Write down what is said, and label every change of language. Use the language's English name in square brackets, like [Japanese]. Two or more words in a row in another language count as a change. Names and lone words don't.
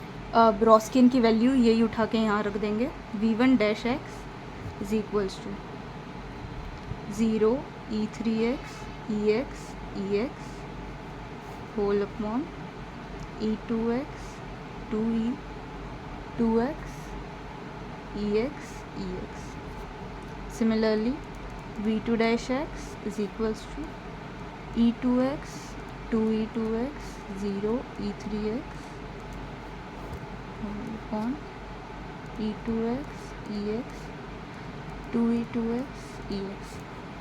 [Hindi] अब रॉस्किन की वैल्यू यही उठा के यहाँ रख देंगे, [English] v1 dash x is equals to 0 e3x ex ex whole upon e2x 2e 2x ex ex. Similarly, v2 dash x is equals to e2x 2e2x 0 e3x upon e2x ex 2e2x ex.